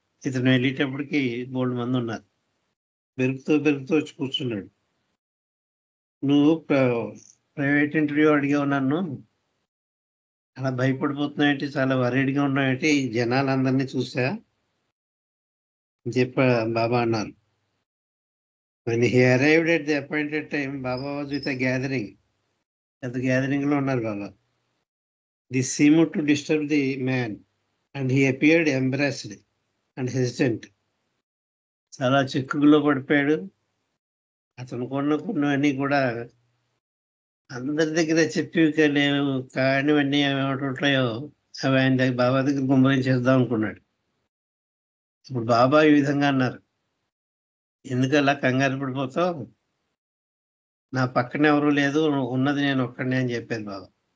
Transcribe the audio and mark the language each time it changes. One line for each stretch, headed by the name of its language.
Telugu: ఇతను వెళ్ళేటప్పటికి 3 మంది ఉన్నారు. బెరుకుతూ వచ్చి కూర్చున్నాడు. నువ్వు ప్రైవేట్ ఇంటర్వ్యూ అడిగావు, నన్ను అలా భయపడిపోతున్నాయంటే, చాలా వరీడ్గా ఉన్నాయంటే, ఈ జనాలందరినీ చూసా అని చెప్పి బాబా అన్నారు.
English: When he arrived at the appointed time, Baba was with a gathering. At the gathering
Telugu: lo unnaru
English: Baba. This seemed to disturb the man, and he appeared embarrassed and hesitant.
Telugu: చాలా చిక్కులో పడిపోయాడు. అతను కొన్నవన్నీ కూడా అందరి దగ్గర చెప్పి లేవు, కానివన్నీ ఏమిటో అవి ఆయన దగ్గర బాబా దగ్గర గుమ్మరించేద్దాం అనుకున్నాడు. ఇప్పుడు బాబా ఈ విధంగా అన్నారు, ఎందుకు అలా కంగారు పడిపోతావు, నా పక్కన ఎవరు లేదు, ఉన్నది నేను ఒక్కడినే అని చెప్పాను బాబా.